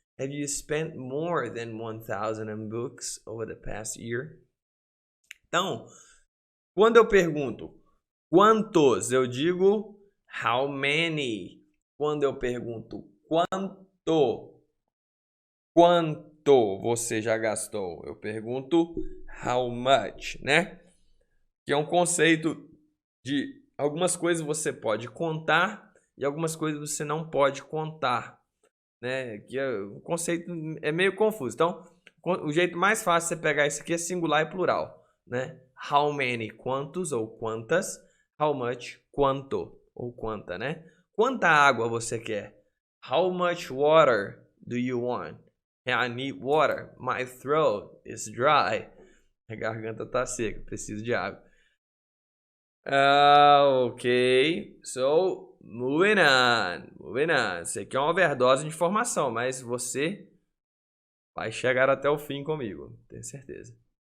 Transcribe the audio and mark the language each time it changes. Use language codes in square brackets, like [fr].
[en] Have you spent more than 1,000 on books over the past year? [pt] Então, quando eu pergunto quantos, eu digo how many. Quando eu pergunto quanto você já gastou, eu pergunto how much, né? Que é um conceito de algumas coisas você pode contar e algumas coisas você não pode contar, né? Que o conceito é meio confuso. Então, o jeito mais fácil de você pegar isso aqui é singular e plural, né? How many, quantos ou quantas. How much, quanto ou quanta, né? Quanta água você quer? [en] How much water do you want? I need water. My throat is dry. [pt] A garganta tá seca, preciso de água. Ok. [en] So, moving on. [pt] Isso aqui é uma overdose de informação, mas você vai chegar até o fim comigo, tenho certeza.